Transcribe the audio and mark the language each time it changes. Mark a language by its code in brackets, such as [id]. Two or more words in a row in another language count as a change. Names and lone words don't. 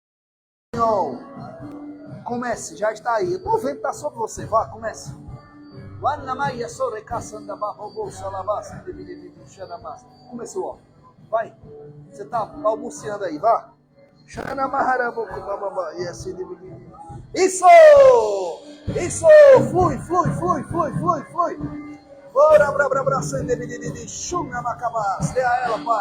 [pt] Comece, já está aí. Eu estou vendo que está sobre você. Vá, comece. Wanamaya sore caçanda babou salabas. Começou, ó. Vai. Você tá balbuciando aí, vá. E assim isso! Isso! Flui, flui, flui, flui, flui, flui. Bora, chuna macabás. Dê a ela, pai.